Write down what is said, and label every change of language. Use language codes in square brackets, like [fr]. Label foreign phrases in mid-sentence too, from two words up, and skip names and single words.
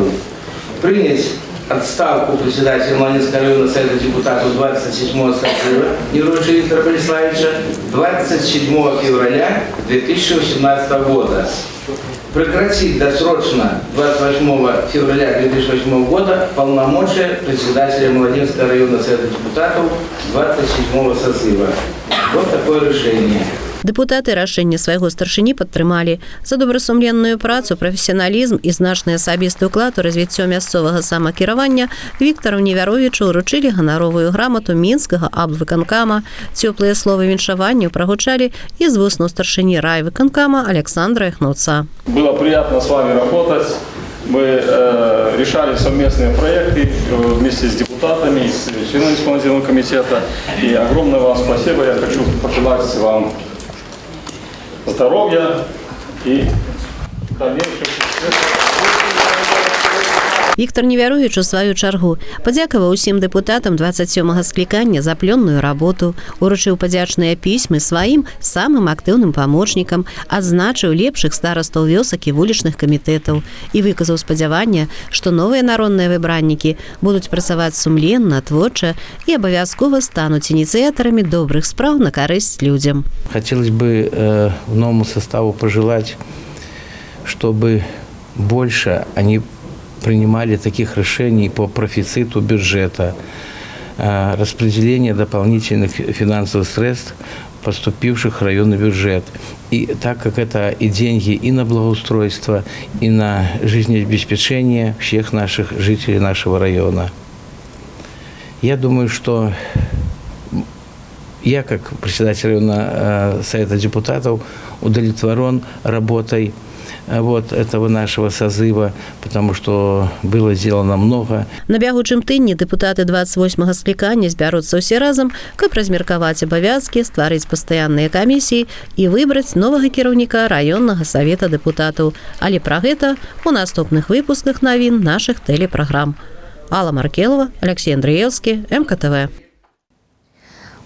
[ru] Принять отставку председателя Молодецкого районного совета депутатов 27-го созыва Невяровича Виктора Бориславовича 27 февраля 2018 года. Прекратить досрочно 28 февраля 2008 года полномочия председателя Молодецкого районного совета депутатов 27-го созыва. Вот такое решение. [be] Дэпутаты рашэнне свайго старшыні падтрымалі. За добрасумленную працу, прафесіяналізм і значны асабісты ўклад у развіццё мясцовага самакіравання Віктару Невяровічу ўручылі ганаровую грамату мінскага абвыканкама. Цёплыя словы віншавання прагучалі і з вуснаў старшыні райвыканкама Александра Эхноца. [ru] Было приятно с вами работать. Мы решали совместные проекты вместе с депутатами, с членами исполнительного комитета. И огромное вам спасибо. Я хочу пожелать вам здоровья и дальнейшего. [be] Віктор Невярович у сваю чаргу падзякаваў усім дэпутатам 27-го склікання за плённую работу, уручыў падзячныя пісьмы сваім самым актыўным памочнікам, адзначыў лепшых старастаў вёсак і вулічных камітэтаў і выказаў спадзяванне, што новыя народныя выбраннікі будуць працаваць сумленна, творча і абавязкова стануць ініцыятарамі добрых спраў на карысць людзям. [ru] Хотелось бы новому составу пожелать, чтобы больше они принимали таких решений по профициту бюджета, распределение дополнительных финансовых средств, поступивших в районный бюджет. И так как это и деньги и на благоустройство, и на жизнеобеспечение всех наших жителей нашего района. Я думаю, что я, как председатель районного совета депутатов, удовлетворен работой этого нашего созыва, потому что было сделано много. [be] На бягучым тыдні дэпутаты 28-го склікання збяруцца ўсе разам, каб размеркаваць абавязкі, стварыць пастаянныя камісіі і выбраць новага кіраўніка раённага савета дэпутатаў. Але пра гэта у наступных выпусках навін нашых тэлепраграм. Алла Маркелова, Алексей Андреевский, МКТВ.